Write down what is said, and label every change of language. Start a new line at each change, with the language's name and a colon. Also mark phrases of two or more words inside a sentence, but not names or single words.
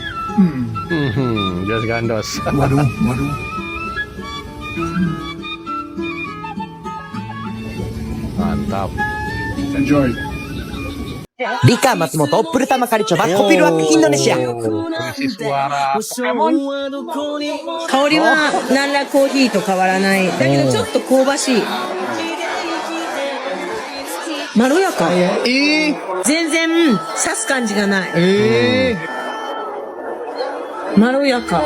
Indonesian: Jos gandos. Waduh. Mantap. Enjoy. Dika Matsumoto, pertama kali coba kopi luwak Indonesia. Mengisi suara Pokemon.
Japanese: 香りは何らコーヒーと変わらない。だけどちょっと香ばしい。まろやか。全然刺す感じがない。まろやか。